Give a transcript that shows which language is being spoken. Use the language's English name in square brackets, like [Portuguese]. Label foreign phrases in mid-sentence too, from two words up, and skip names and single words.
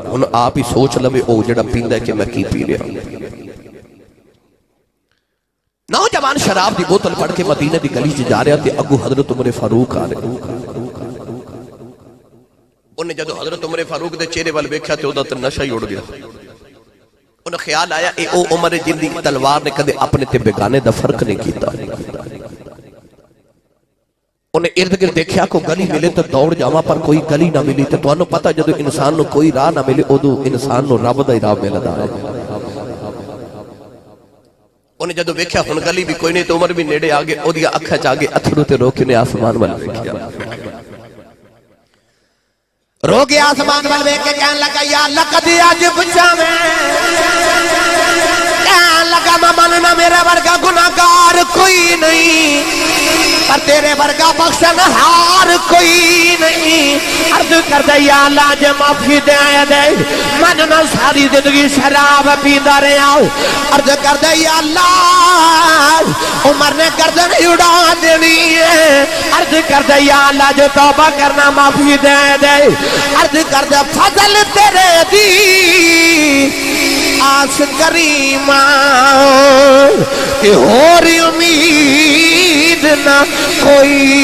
[Punjabi] ہن آپ ہی سوچ لوے او جڑا پیندا ہے کہ میں کی پی رہا ہوں. نوجوان شراب دی بوتل پڑھ کے مدینہ دی گلی چ جا رہا تے اگو حضرت عمر فاروق آ رہے. انہیں جدو حضرت عمر فاروق دے چہرے وال ویکھیا تے اودا تے نشہ ہی اڑ گیا. انہیں خیال آیا اے او عمر جن دی تلوار نے کدے اپنے تے بیگانے دا فرق نہیں کیتا. انہیں ارد گرد دیکھیا کو گلی ملے تو دوڑ جاواں پر کوئی گلی نہ ملی. تے تانوں پتہ جدو انسان نو کوئی راہ نہ ملے اودو انسان نو رب دا ہی راہ ملدا ہے. انہیں جدو ویکھیا ہن گلی بھی کوئی نہیں تو عمر بھی نیڑے آ گئے. اودیاں اکھاں چ آ گئے اتھرو تے رو کے نے آسمان وال ویکھیا. رو گیا آسمان وال ویکھ کے کہن لگا [Arabic] یا اللہ [Punjabi] کدی اج بچاویں. کہن لگا میں مننا میرے ورگا گناہگار کوئی نہیں پر تیرے ورگا بخشن ہار کوئی نہیں. عرض کر دے [Arabic] یا اللہ [Punjabi] جے معافی دے دے من نہ ساری زندگی شراب پیندا رہیا. عرض کر دے [Arabic] یا اللہ [Punjabi] عمر نے گردن اڑا دینی ہے. عرض کر دے [Arabic] یا اللہ [Punjabi] جو توبہ کرنا معافی دے دے. عرض کر دے فضل تیرے دی آس کریمہ کہ اور امید نہ کوئی.